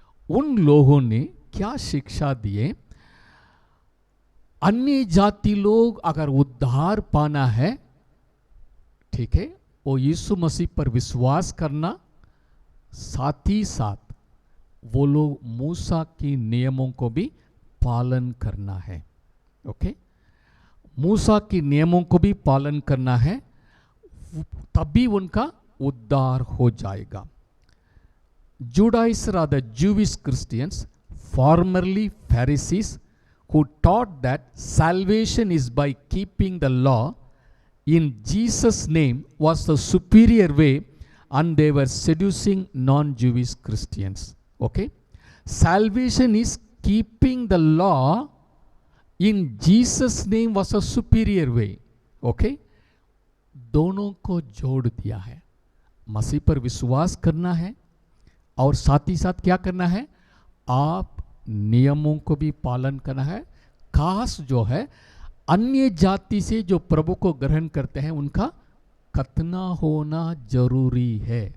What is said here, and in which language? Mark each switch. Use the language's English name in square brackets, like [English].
[Hindi] उन लोगों ने क्या शिक्षा दिए? अन्य जाति लोग अगर उद्धार पाना है, ठीक है, वो यीशु मसीह पर विश्वास करना, साथ ही साथ वो लोग मूसा की नियमों को भी पालन करना है। ओके, मूसा की नियमों को भी पालन करना है, तभी उनका उद्धार हो जाएगा। [English] Judaizers are the Jewish Christians, formerly Pharisees, who taught that salvation is by keeping the law in Jesus' name was the superior way, and they were seducing non-Jewish Christians. Okay? Salvation is keeping the law in Jesus' name was a superior way. [Hindi] Okay? दोनों को जोड़ दिया है। मसीह पर विश्वास करना है और साथ ही साथ क्या करना है? आप नियमों को भी पालन करना है। खास जो है अन्य जाति से जो प्रभु को ग्रहण करते हैं उनका खतना होना जरूरी है।